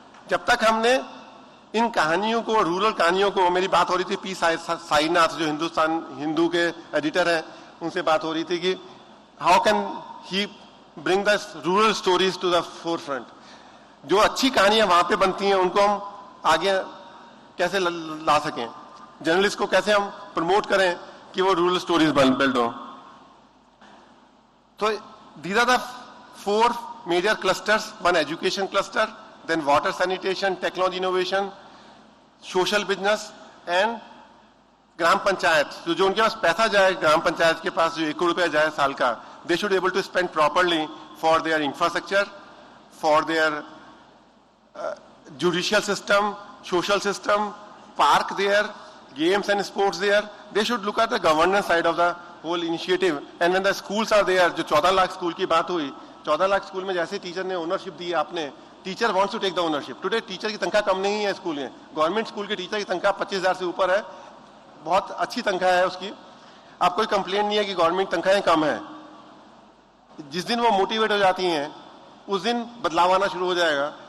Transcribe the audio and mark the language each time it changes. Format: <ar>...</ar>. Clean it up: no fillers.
<hi>जब तक हमने इन कहानियों को, रूरल कहानियों को, मेरी बात हो रही थी पी साईनाथ जो हिंदुस्तान हिंदू के एडिटर हैं, उनसे बात हो रही थी कि</hi> <en>How can he bring the rural stories to the forefront.</en> <hi>जो अच्छी कहानियां वहां पे बनती हैं उनको हम आगे कैसे ला सकें, जर्नलिस्ट को कैसे हम प्रमोट करें कि वो रूरल स्टोरीज बिल्ड हो।</hi> <en>तो these are the 4 major clusters, one education cluster, then water sanitation, technology innovation, social business and gram panchayat.</en> <hi>जो उनके पास पैसा जाए, ग्राम पंचायत के पास जो 1 करोड़ रुपया जाए साल का,</hi> <en>they should able to spend properly for their infrastructure, for their judicial system, social system, park there, games and sports there. They should look at the governance side of the whole initiative. And when the schools are there,</en> <hi>जो 14 lakh school की बात हुई, 14 lakh school में जैसे teacher ने ownership दी आपने,</hi> <en>Teacher wants to take the ownership.</en> <hi>Today teacher की तनख्वाह कम नहीं है स्कूल में, गवर्नमेंट स्कूल के टीचर की तनख्वाह 25,000 से ऊपर है, बहुत अच्छी तनख्वाह है उसकी। आप कोई कंप्लेंट नहीं है कि गवर्नमेंट तनख्वाहें कम है। जिस दिन वो मोटिवेट हो जाती हैं उस दिन बदलाव आना शुरू हो जाएगा।</hi>